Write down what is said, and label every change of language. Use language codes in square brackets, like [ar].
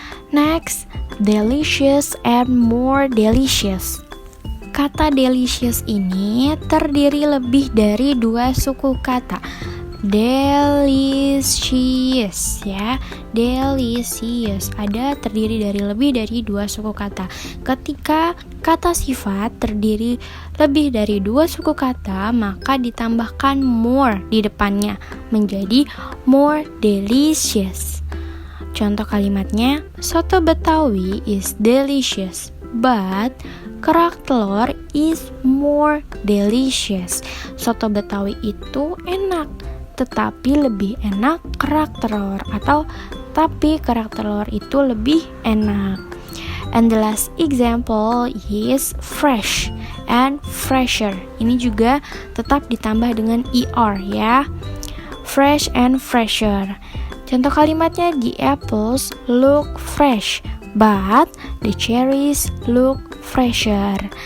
[en] Next, delicious and more delicious. [id] Kata delicious ini terdiri lebih dari dua suku kata. Delicious, ya, delicious terdiri dari lebih dari dua suku kata. Ketika kata sifat terdiri lebih dari 2 suku kata, maka ditambahkan more di depannya menjadi more delicious. Contoh kalimatnya, [en] soto Betawi is delicious, but kerak telur is more delicious. [id] Soto Betawi itu enak, tetapi lebih enak kerak telur, atau tapi kerak telur itu lebih enak. [en] And the last example is fresh and fresher. [id] Ini juga tetap ditambah dengan er ya. [en] Fresh and fresher. [id] Contoh kalimatnya, [en] the apples look fresh, but the cherries look fresher.